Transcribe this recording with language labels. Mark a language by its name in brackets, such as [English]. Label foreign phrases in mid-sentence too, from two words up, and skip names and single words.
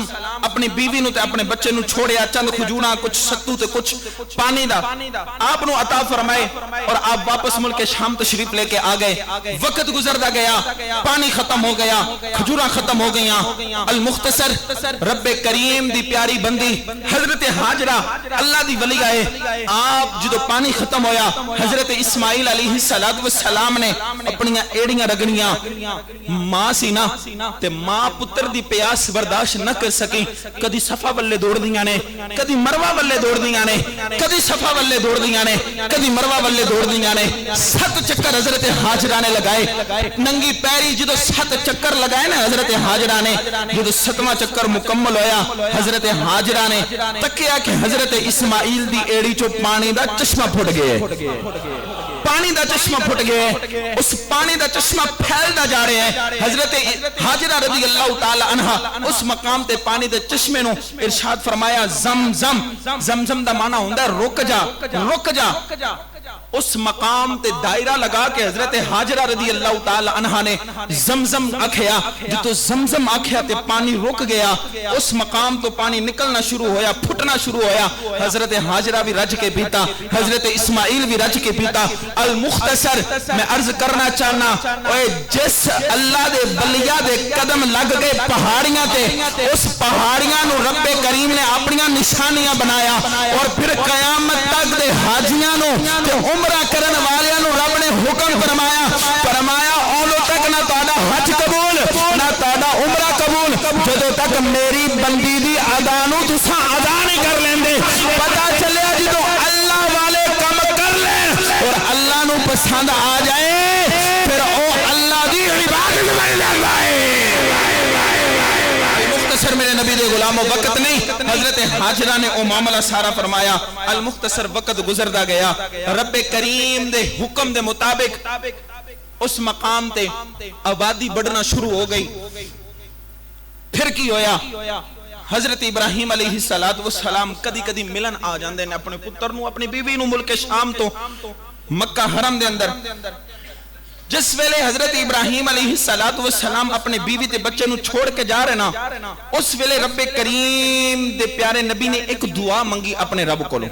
[Punjabi] اپنی بیوی نو تے اپنے بچے نو چھوڑیا چند کھجوراں کچھ ستو تے کچھ پانی دا آپ نو عطا فرمائے اور آپ واپس ملک شام تشریف لے کے آ گئے وقت گزردا گیا پانی ختم ہو گیا کھجوراں ختم ہو گئیاں المختصر رب کریم دی پیاری بندی حضرت حاجرہ اللہ دی ولی آئے آپ جدو پانی ختم ہویا حضرت اسماعیل علیہ السلام نے اپنیاں ایڑیاں رگنیاں ماں سی نا تے ماں پتر دی پیاس برداشت نہ کر سکی کدی صفا والے دوڑ دیاں نے کدی مروہ والے دوڑ دیاں نے کدی صفا والے دوڑ دیاں نے کدی مروہ والے دوڑ دیاں نے 7 چکر حضرت حاجرہ نے لگائے ننگی پیری جدو 7 چکر لگائے نا حضرت حاجرہ نے جدو 7واں چکر مکمل ہویا حضرت حاجرہ نے تکیا کہ حضرت اسماعیل دی ایڑی چو پانی دا چشمہ پھٹ گئے پانی دا چشمہ پھٹ گئے اس پانی دا چشمہ پھیلدا جا رہے ہیں حضرت حاجرہ رضی اللہ تعالی عنہ اس مقام تے پانی دے چشمے نو ارشاد فرمایا زمزم دا معنی ہوندا ہے رک جا اس مقام تے دائرہ لگا کے حضرت حاجرہ رضی اللہ تعالی عنہ نے زمزم آکھیا جتو زمزم آکھیا تے پانی رک گیا اس مقام تو پانی نکلنا شروع ہویا پھٹنا شروع ہویا حضرت حاجرہ بھی رج کے پیتا حضرت اسماعیل بھی رج کے پیتا المختصر میں عرض کرنا چاہنا اوے جس اللہ دے بلیہ دے قدم لگ گئے پہاڑیاں تے اس پہاڑیاں نو رب کریم نے اپنیاں نشانیاں بنایا اور پھر قیامت تک دے حاجیاں نو تے عمرہ کرن والیاں نو رب نے حکم فرمایا اولو تک نہ تہاڈا حج قبول نہ تہاڈا عمرہ قبول جدوں تک میری بندی دی ادا نو تساں ادا نہیں کر لیندے پتہ چلیا جدوں اللہ والے کم کر لیں اور اللہ نو پسند آ جائے پھر او اللہ دی عبادت بن جاندا ہے نبی دے غلاموں وقت نہیں. حضرت حاجرہ نے او معاملہ سارا فرمایا. المختصر وقت گزردا گیا. رب کریم دے حکم دے مطابق اس مقام تے آبادی بڑھنا شروع ہو گئی. پھر کی ہویا؟ حضرت ابراہیم علیہ السلام کدی کدی ملن آ جاندے نے اپنے پتر نو اپنی بیوی نو ملک شام تو مکہ حرم دے اندر. جس ویلے حضرت ابراہیم علیہ السلام اپنے بیوی تے بچے نو چھوڑ کے جا رہے نا, اس ویلے رب کریم دے پیارے نبی نے ایک دعا منگی اپنے رب کو.